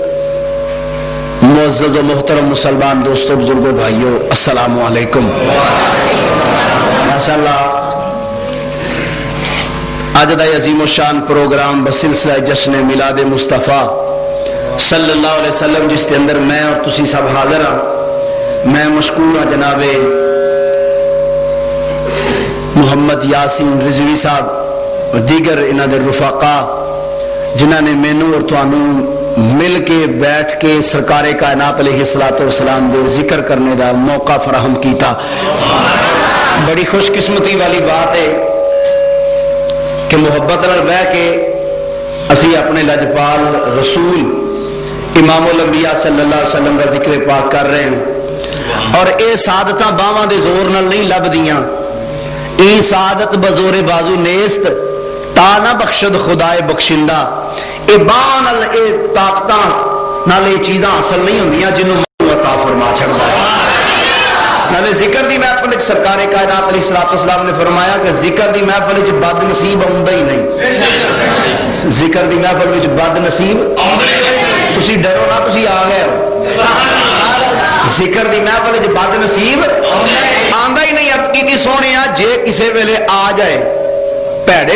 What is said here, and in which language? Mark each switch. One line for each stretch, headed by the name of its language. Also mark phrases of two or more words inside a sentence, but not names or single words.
Punjabi: معزز و محترم مسلمان دوستوں بزرگوں بھائیوں السلام علیکم ماشاءاللہ آج دا عظیم و شان پروگرام بسلسلہ جشن میلاد مصطفیٰ
Arabic: صلی اللہ علیہ وسلم
Punjabi: جس کے اندر میں اور تسی سب حاضر ہاں میں مشکور ہاں جناب محمد یاسین رضوی صاحب اور دیگر انہاں دے رفقا جنہاں نے مینوں اور تانوں مل کے بیٹھ کے سرکار کائنات
Arabic: علیہ السلام
Punjabi: دے ذکر کرنے دا موقع فراہم کیتا بڑی خوش قسمتی والی بات ہے کہ محبت نال بیٹھ کے اسی اپنے لجپال رسول امام الانبیاء
Arabic: صلی اللہ علیہ وسلم
Punjabi: کا ذکر پاک کر رہے ہیں اور اے سعادتاں باواں دے زور نال نہیں لبدیاں اے
Persian: سعادت بزور بازو نیست تا نہ بخشد خدائے بخشندہ
Punjabi: اے باواں نال اے طاقتاں نال اے چیزاں حاصل نہیں ہوندیاں جنوں عطا فرما چھڑدا ہے نالے ذکر دی محفل وچ سرکار کائنات
Arabic: علیہ السلام
Punjabi: نے فرمایا کہ ذکر دی محفل وچ بد نصیب آوندا ہی نہیں ذکر دی محفل وچ بد نصیب آوندا ہی نہیں تسی ڈرو نہ تسی آ گئے ہو ذکر دی محفل وچ بد نصیب آندا ہی نہیں عرض کیتی سونیا جے کسے ویلے آ جائے پیڑے